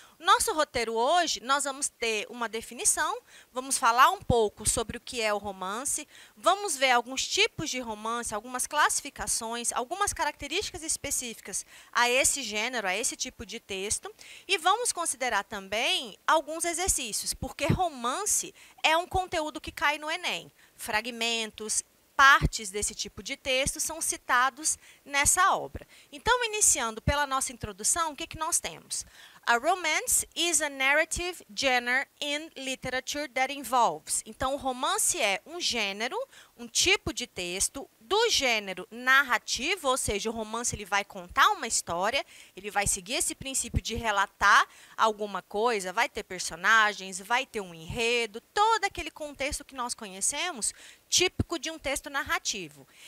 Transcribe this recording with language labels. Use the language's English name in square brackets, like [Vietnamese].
[Portuguese] Nosso roteiro hoje, nós vamos ter uma definição, vamos falar um pouco sobre o que é o romance, vamos ver alguns tipos de romance, algumas classificações, algumas características específicas a esse gênero, a esse tipo de texto, e vamos considerar também alguns exercícios, porque romance é um conteúdo que cai no Enem. Fragmentos, partes desse tipo de texto são citados nessa obra. Então, iniciando pela nossa introdução, o que nós temos? [English] A romance is a narrative genre in literature that involves. [Portuguese] Então, o romance é um gênero, um tipo de texto do gênero narrativo, ou seja, o romance ele vai contar uma história, ele vai seguir esse princípio de relatar alguma coisa, vai ter personagens, vai ter um enredo, todo aquele contexto que nós conhecemos, típico de um texto narrativo.